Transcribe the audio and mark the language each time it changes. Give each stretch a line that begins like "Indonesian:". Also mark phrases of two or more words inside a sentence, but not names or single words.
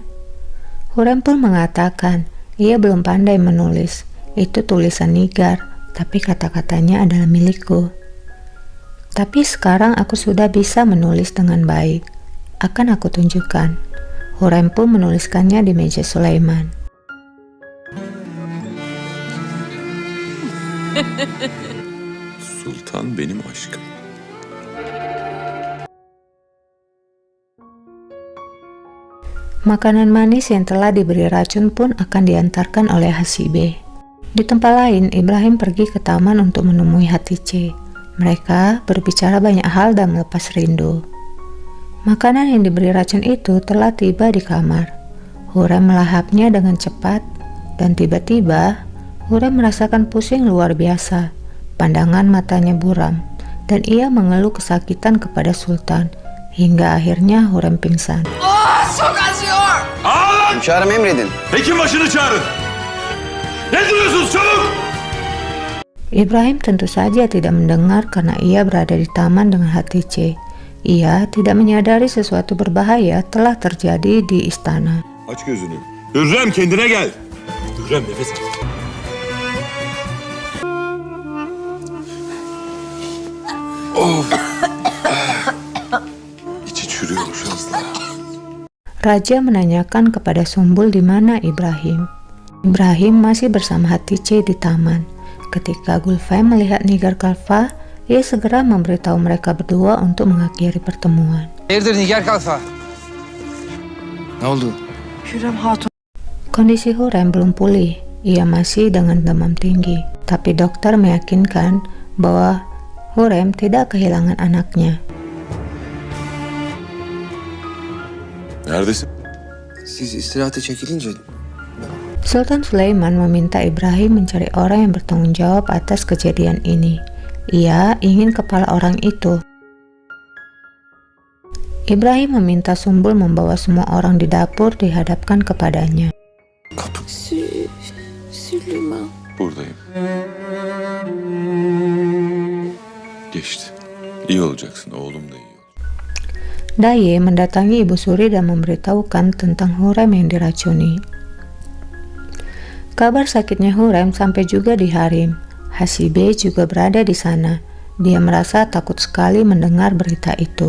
Indonesian: Hurrem pun mengatakan ia belum pandai menulis. Itu tulisan Nigar, tapi kata-katanya adalah milikku. Tapi sekarang aku sudah bisa menulis dengan baik. Akan aku tunjukkan. Hurrem pun menuliskannya di meja Sulaiman.
Turkish: Sultan benim aşkım.
Indonesian: Makanan manis yang telah diberi racun pun akan diantarkan oleh Hasibe. Di tempat lain, Ibrahim pergi ke taman untuk menemui Hatice. Mereka berbicara banyak hal dan melepas rindu. Makanan yang diberi racun itu telah tiba di kamar. Hurrem melahapnya dengan cepat, dan tiba-tiba Hurrem merasakan pusing luar biasa. Pandangan matanya buram, dan ia mengeluh kesakitan kepada Sultan, hingga akhirnya Hurrem pingsan.
Turkish: Hünkârım emredin. Hekim başını çağırın. Ne duruyorsunuz çabuk?
Indonesian: Ibrahim tentu saja tidak mendengar karena ia berada di taman dengan Hatice. Ia tidak menyadari sesuatu berbahaya telah terjadi di istana.
Turkish: Aç gözünü. Hürrem kendine gel. Hürrem nefes al. İçi çürüyormuş hızla.
Indonesian: Raja menanyakan kepada Sumbul di mana Ibrahim. Ibrahim masih bersama Hatice di taman. Ketika Gulfem melihat Nigar Kalfa, ia segera memberitahu mereka berdua untuk mengakhiri pertemuan.
Turkish: Hayırdır Nigar Kalfa? Ne oldu? Hürrem Hatun.
Indonesian: Kondisi Hurrem belum pulih. Ia masih dengan demam tinggi. Tapi dokter meyakinkan bahwa Hurrem tidak kehilangan anaknya.
Turkish: Neredesin? Siz istirahate çekilince
Indonesian: Sultan Sulaiman meminta Ibrahim mencari orang yang bertanggung jawab atas kejadian ini. Ia ingin kepala orang itu. Ibrahim meminta Sumbul membawa semua orang di dapur dihadapkan kepadanya.
Turkish: Süleyman. Buradayım. Geçti. İyi olacaksın, oğlum da iyi.
Indonesian: Daye mendatangi Ibu Suri dan memberitahukan tentang Hurrem yang diracuni. Kabar sakitnya Hurrem sampai juga di Harim. Hasibe juga berada di sana. Dia merasa takut sekali mendengar berita itu.